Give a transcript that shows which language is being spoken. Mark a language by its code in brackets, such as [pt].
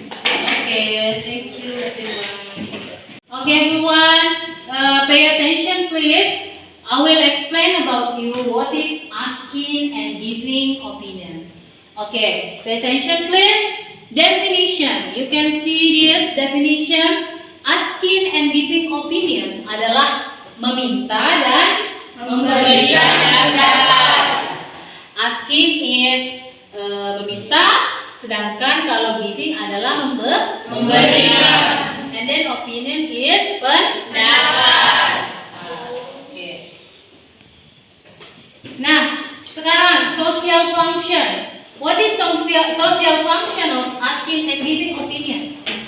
[en] Okay, thank you everyone. Okay everyone, pay attention please. I will explain about you what is asking and giving opinion. Okay, pay attention please. Definition. you can see this definition. Asking and giving opinion [id] adalah meminta dan memberikan pendapat. [en] Asking is [id] meminta, sedangkan kalau giving adalah memberikan. [en] And then opinion is [id] pendapat. [en] Oke. [id] Nah, sekarang [en] social function. What is social function of asking and giving opinion?